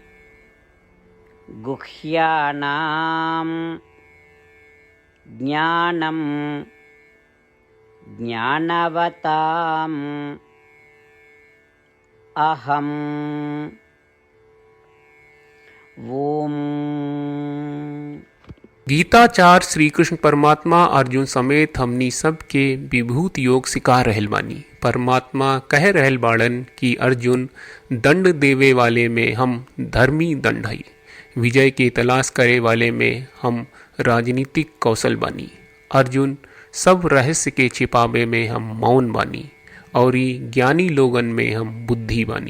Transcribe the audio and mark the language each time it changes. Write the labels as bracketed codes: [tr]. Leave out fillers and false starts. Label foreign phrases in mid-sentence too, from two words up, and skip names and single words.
[sa] गुह्यानां ज्ञानं ज्ञानवताम् अहम्। ओम। [bho] गीताचार श्री कृष्ण परमात्मा अर्जुन समेत हमनी सब के विभूत योग सिखा रहल बानी। परमात्मा कह रहल बाड़न कि अर्जुन दंड देवे वाले में हम धर्मी दंड हई, विजय की तलाश करे वाले में हम राजनीतिक कौशल बानी। अर्जुन सब रहस्य के छिपावे में हम मौन बानी और ज्ञानी लोगन में हम बुद्धि बानी।